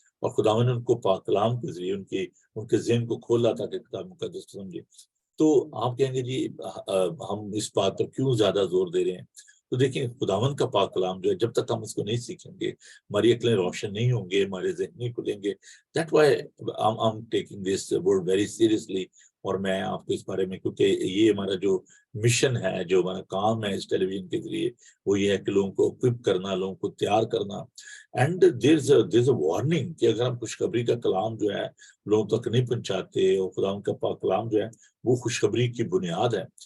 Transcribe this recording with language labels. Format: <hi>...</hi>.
<ur>اور خداوند نے ان کو پاک کلام کے ذریعے ان کے ذہن کو کھولا تھا کہ کتاب مقدس کو سمجھے. تو آپ کہیں گے جی ہم اس بات پر کیوں زیادہ زور دے رہے ہیں؟ تو دیکھیں خداوند کا پاک کلام جو ہے جب تک ہم اس کو نہیں سیکھیں گے ہماری عقلیں روشن نہیں ہوں گے، ہمارے ذہن نہیں کھلیں گے.</ur> <en>That why I'm taking this word very seriously.</en> <ur>اور میں آپ کو اس بارے میں، کیونکہ یہ ہمارا جو مشن ہے، جو ہمارا کام ہے اس ٹیلی ویژن کے ذریعے، وہ یہ ہے کہ لوگوں کو اکوپ کرنا، لوگوں کو تیار کرنا.</ur> <en>and there's a warning</en> <ur>کہ اگر ہم خوشخبری کا کلام جو ہے لوگوں تک نہیں پہنچاتے اور خدا کا پاک کلام جو ہے وہ خوشخبری کی بنیاد ہے.</ur>